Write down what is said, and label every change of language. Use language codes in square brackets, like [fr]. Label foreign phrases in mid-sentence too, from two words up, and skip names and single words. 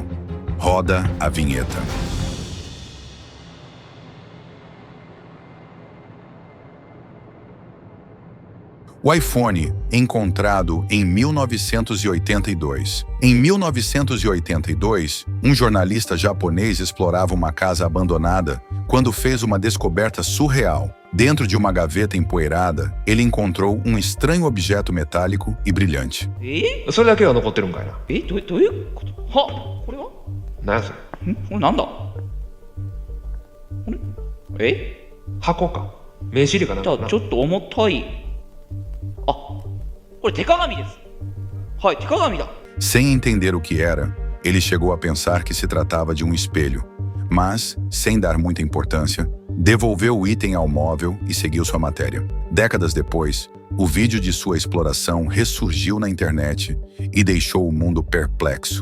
[pt] Roda a vinheta. O iPhone, encontrado em 1982. Em 1982, um jornalista japonês explorava uma casa abandonada quando fez uma descoberta surreal. Dentro de uma gaveta empoeirada, ele encontrou um estranho objeto metálico e brilhante. [ja] それだけが残ってるんかいな。どういうこと？は、これは？何やそれ。これなんだ？箱か。名刺入れかなんかな。じゃあちょっと重たい。あ、これ手鏡です。はい、手鏡だ。 [pt] Sem entender o que era, ele chegou a pensar que se tratava de um espelho, mas, sem dar muita importância, devolveu o item ao móvel e seguiu sua matéria. Décadas depois, o vídeo de sua exploração ressurgiu na internet e deixou o mundo perplexo.